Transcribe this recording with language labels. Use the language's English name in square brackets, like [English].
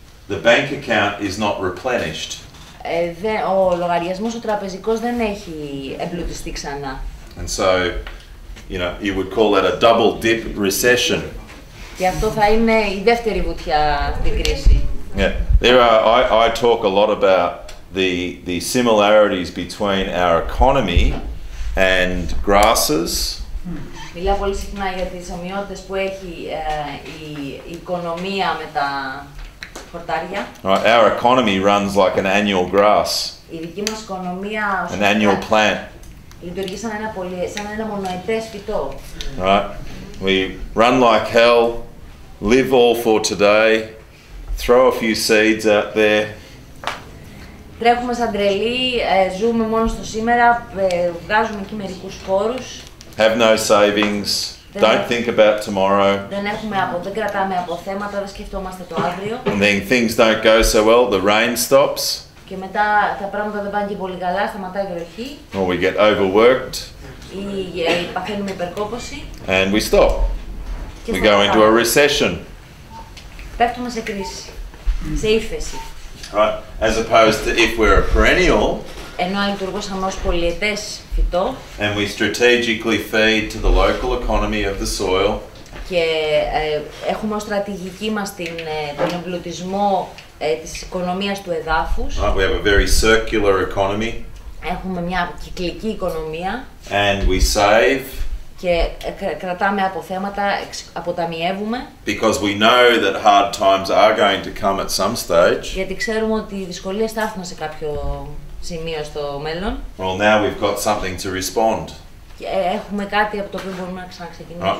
[English] the bank account is not replenished. [Greek] Ο λογαριασμός ο τραπεζικός δεν έχει εμπλουτιστεί ξανά. [English] And so, you would call that a double dip recession. [Greek] Και αυτό θα είναι η δεύτερη βουτιά στην κρίση. [English] Yeah, I talk a lot about the similarities between our economy and grasses. [Greek] Μιλάω πολύ συχνά για τις ομοιότητες που έχει η οικονομία με τα χορτάρια. [English] Right, our economy runs like an annual grass. [Greek] Η δική μας οικονομία [English] an annual plant. [Greek] Λειτουργεί σαν ένα μονοετές φυτό. [English] Right, we run like hell, live all for today, throw a few seeds out there. [Greek] Τρέχουμε σαν τρελοί, ζούμε μόνο στο σήμερα, βγάζουμε εκεί μερικούς σπόρους. [English] Have no savings, don't think about tomorrow. [Greek] Δεν κρατάμε αποθέματα, δεν σκεφτόμαστε το αύριο. [English] And then things don't go so well, the rain stops. [Greek] Και μετά τα πράγματα δεν πάνε και πολύ καλά, σταματάει η βροχή. [English] Or we get overworked. [Greek] Ή παθαίνουμε υπερκόπωση. [English] And we stop. We go into a recession. [Greek] Πέφτουμε σε κρίση, σε ύφεση. [English] Right, as opposed to if we're a perennial. [Greek] ενώ λειτουργούσαμε ως πολυετές φυτό. [English] And we strategically feed to the local economy of the soil. [Greek] Και έχουμε ως στρατηγική μας τον εμπλουτισμό της οικονομίας του εδάφους. [English] We have a very circular economy. [Greek] Έχουμε μια κυκλική οικονομία. [English] And we save. [Greek] Και κρατάμε αποθέματα, αποταμιεύουμε. [English] Because we know that hard times are going to come at some stage. [Greek] Γιατί ξέρουμε ότι οι δυσκολίες θα έρθουν σε κάποιο σημείο στο μέλλον. [English] Well, now we've got something to respond. [Greek] Και έχουμε κάτι από το οποίο μπορούμε να ξαναξεκινήσουμε.